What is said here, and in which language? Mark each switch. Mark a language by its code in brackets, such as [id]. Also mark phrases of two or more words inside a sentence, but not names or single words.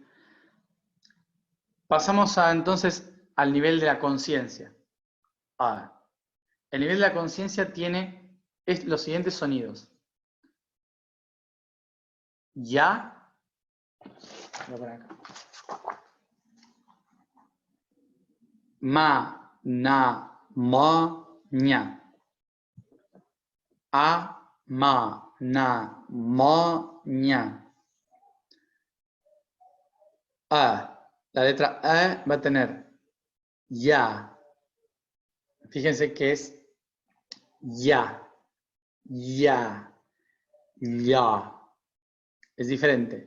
[es] Pasamos entonces al nivel de la conciencia. El nivel de la conciencia tiene los siguientes sonidos. Ya, voy a poner acá. Ma, na, ma, ña. A, ma, na, ma, ña. A. La letra A va a tener ya. Fíjense que es ya, ya, ya. Es diferente.